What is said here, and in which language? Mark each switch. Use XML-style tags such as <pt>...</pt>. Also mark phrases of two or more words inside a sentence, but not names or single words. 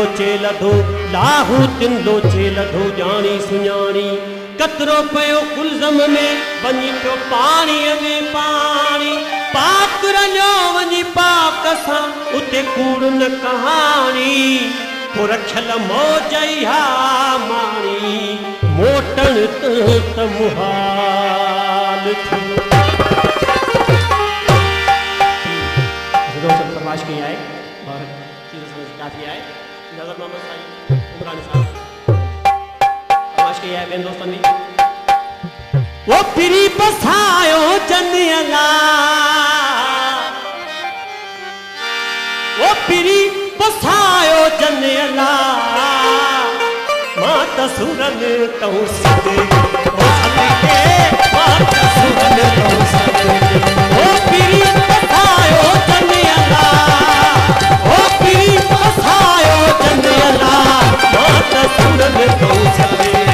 <sd>लोचे लधो जानी सुञाणी कतरो पयो कुलज़म में वञी पियो पाणीअ में पाणी पाक रलियो वञी पाक सां उते कूड़ न कहाणी पो रखियल मौज इहा माणी मोटण त मुहाल थियो फरमाइश कई आहे और चीज़ समझ काफ़ी आहे नज़र मोहम्मद साईं इमरान साहब फरमाइश कई आहे ॿियनि दोस्तनि बि वो फिरी पसायो जनियला वो फिरी पसायो जनियला मां त सुरन तऊं सदे मां त सुरन तऊं सदे वो फिरी पसायो जनियला वो फिरी पसायो जनियला मां त सुरन तऊं सदे</sd>